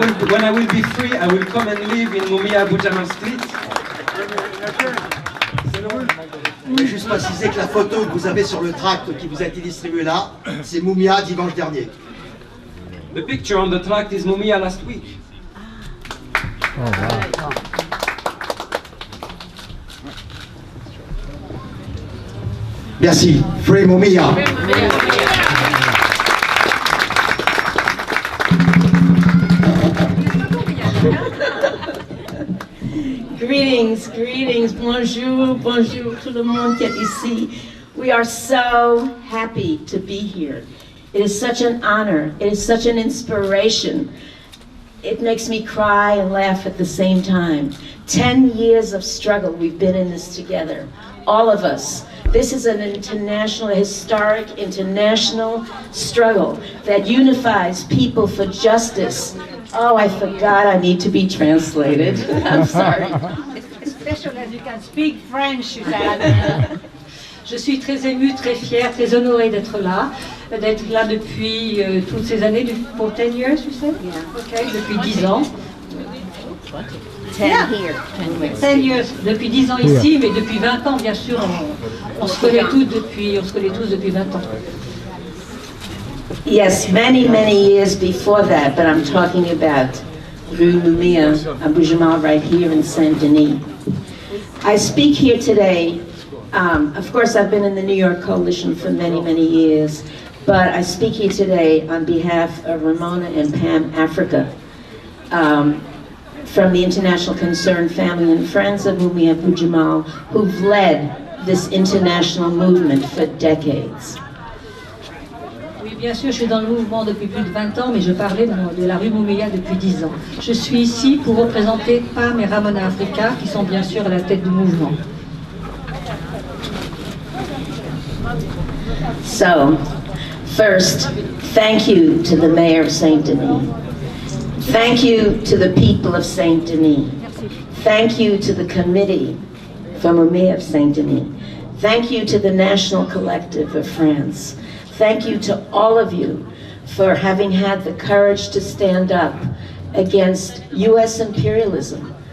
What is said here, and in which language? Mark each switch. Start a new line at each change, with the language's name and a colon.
English: When I will be free, I will come and live in Mumia Abu Jamal Street.
French: Je voulais juste préciser que la photo que vous avez sur le tract qui vous a été distribué là, c'est Mumia dimanche dernier.
English: The picture on the tract is Mumia last week. Oh, wow.
French: Merci.
English: Free Mumia. Greetings, greetings,
French: bonjour, bonjour tout le monde qui est ici.
English: We are so happy to be here. It is such an honor. It is such an inspiration. It makes me cry and laugh at the same time. 10 years of struggle, we've been in this together. All of us. This is an international, historic, international struggle that unifies people for justice. Oh, I forgot I need to be translated. I'm sorry. Especially as you can speak French, Suzanne.
French: Je suis très émue, très fière, très honorée d'être là depuis toutes ces années, pour
English: 10 years,
French: tu sais? Okay, depuis 10 ans.
English: 10 here. 10 years,
French: depuis 10 ans ici, mais depuis 20 ans, bien sûr, on se connaît tous depuis 20 ans.
English: Yes, many, many years before that, but I'm talking about Rue Mumia Abu Jamal right here in Saint-Denis. I speak here today, of course I've been in the New York Coalition for many, many years, but I speak here today on behalf of Ramona and Pam Africa, from the International Concerned Family and Friends of Mumia Abu Jamal, who've led this international movement for decades.
French: Bien sûr, je suis dans le mouvement depuis plus de 20 ans, mais je parlais de la rue Moumiya depuis 10 ans. Je suis ici pour représenter Pam et Ramona Africa, qui sont bien sûr à la tête du mouvement.
English: So, first, thank you to the mayor of Saint-Denis. Thank you to the people of Saint-Denis. Thank you to the committee from Moumiya of Saint-Denis. Thank you to the National Collective of France. Thank you to all of you for having had the courage to stand up against US imperialism.